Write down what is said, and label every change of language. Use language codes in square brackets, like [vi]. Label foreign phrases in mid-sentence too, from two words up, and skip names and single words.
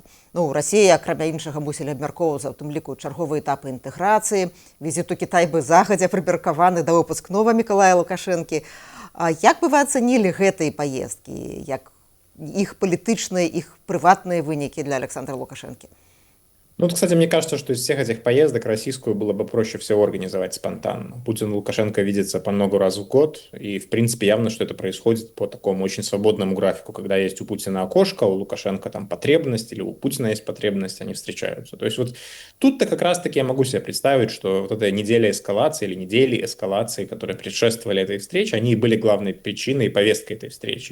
[be] Ну, Расія, акрамя іншага, мусілі абмяркоўвацца, у тым ліку чарговыя этапы інтэграцыі. Візіт у Кітай бы загадзя прыберкаваны да выпускнога Мікалая Лукашэнкі. Як бы вы ацэнілі гэтыя паездкі, як іх палітычныя, іх прыватныя вынікі для Александра Лукашэнкі? [ru] Ну, вот, кстати, мне кажется, что из всех этих поездок российскую было бы проще всего организовать спонтанно. Путин и Лукашенко видятся по много раз в год, и, в принципе, явно, что это происходит по такому очень свободному графику, когда есть у Путина окошко, у Лукашенко там потребность, или у Путина есть потребность, они встречаются. То есть вот тут-то как раз-таки я могу себе представить, что вот эта неделя эскалации или недели эскалации, которые предшествовали этой встрече, они и были главной причиной и повесткой этой встречи.